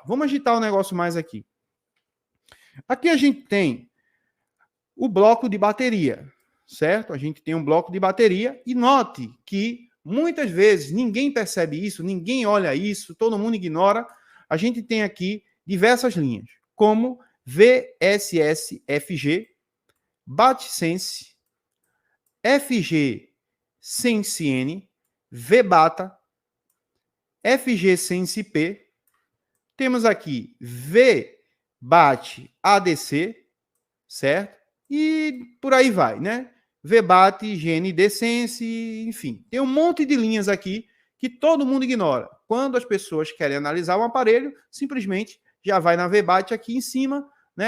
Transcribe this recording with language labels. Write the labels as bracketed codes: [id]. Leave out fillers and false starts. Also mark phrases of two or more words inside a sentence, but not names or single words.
[pt] Vamos agitar o negócio mais aqui. Aqui a gente tem o bloco de bateria, certo? A gente tem um bloco de bateria e note que muitas vezes ninguém percebe isso, ninguém olha isso, todo mundo ignora. A gente tem aqui diversas linhas, como VSS-FG, BAT-Sense, FG-Sense-N, VBATA, FG-Sense-P, temos aqui VBAT-ADC, certo? E por aí vai, né? VBAT, GND-Sense, enfim. Tem um monte de linhas aqui que todo mundo ignora. Quando as pessoas querem analisar um aparelho, simplesmente já vai na VBAT aqui em cima, né?